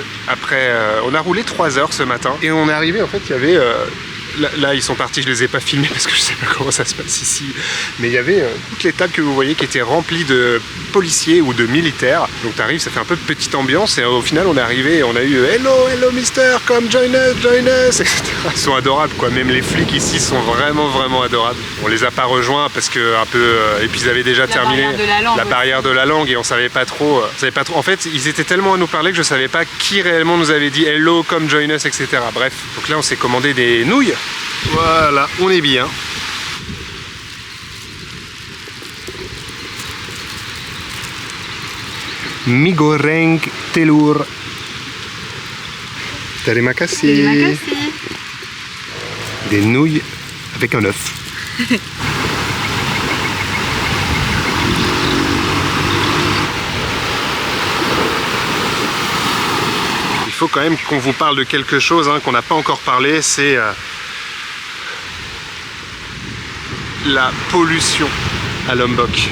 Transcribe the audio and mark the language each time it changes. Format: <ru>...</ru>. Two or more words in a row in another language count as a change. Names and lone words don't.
<fr>Après, on a roulé 3 heures ce matin et on est arrivé, en fait, il y avait... Là, ils sont partis, je les ai pas filmés parce que je sais pas comment ça se passe ici. Mais il y avait toutes les tables que vous voyez qui étaient remplies de policiers ou de militaires. Donc tu arrives, ça fait un peu de petite ambiance et au final on est arrivé et on a eu</fr> <en>hello, hello mister, come join us,</en> <fr>etc. Ils sont adorables quoi, même les flics ici sont vraiment adorables. On les a pas rejoints parce que un peu... et puis ils avaient déjà terminé la barrière de la langue et on savait pas trop. En fait, ils étaient tellement à nous parler que je savais pas qui réellement nous avait dit</fr> <en>hello, come join us,</en> <fr>etc. Bref, donc là on s'est commandé des nouilles. Voilà, on est bien.</fr> <id>Mie goreng telur. Terima kasih.</id> <fr>Des nouilles avec un œuf. Il faut quand même qu'on vous parle de quelque chose hein, qu'on n'a pas encore parlé, c'est la pollution à Lombok.</fr>